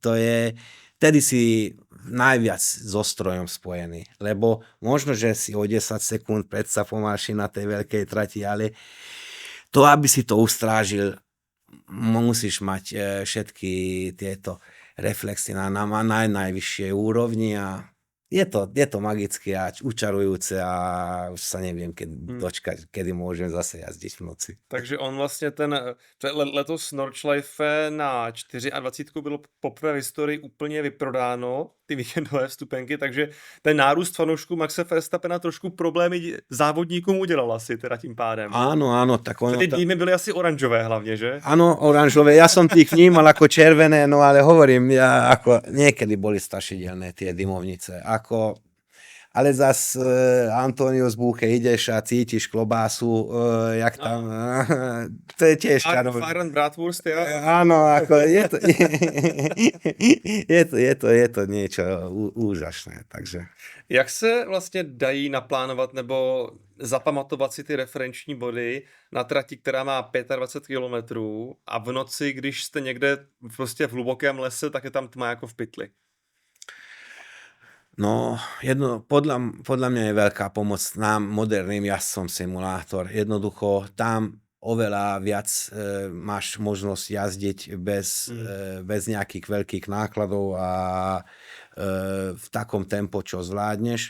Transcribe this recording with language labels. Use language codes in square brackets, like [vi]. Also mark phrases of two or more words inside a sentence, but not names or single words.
[sk] Tedy si najviac so strojom spojený, lebo možno, že si o 10 sekúnd predsa pomalší na tej veľkej trati, ale to, aby si to ustrážil, musíš mať všetky tieto reflexy na najvyššej úrovni a je to magické a učarujúce a už sa neviem dočkať, kedy môžem zase jazdiť v noci. [cs] Takže on vlastně letos Nordschleife na 24 bylo poprvé v historii úplně vyprodáno, ty víkendové vstupenky, takže ten nárůst fanoušků Maxe Verstappena trošku problémy závodníkům udělal asi teda tím pádem. [sk] Áno, tak ono... [cs] Ty týmy byly asi oranžové hlavně, že? [sk] Áno, oranžové. Ja som tých vnímal ako červené, no ale hovorím, ako niekedy boli strašidelné tie dymovnice. Ale zas Antonio z Búche ideš a cítiš klobásu, jak tam, to je tiež čarovné. [de] Fire Bratwurst, ja? [sk] Áno, je to niečo úžasné, takže. [cs] Jak se vlastně dají naplánovat nebo zapamatovat si ty referenční body na trati, která má 25 kilometrů a v noci, když jste někde prostě v hlubokém lese, tak je tam tma jako v pytli? [sk] No, podľa mňa je veľká pomoc nám, moderným jazdcom simulátor. Jednoducho, tam oveľa viac máš možnosť jazdiť bez nejakých veľkých nákladov a v takom tempo, čo zvládneš.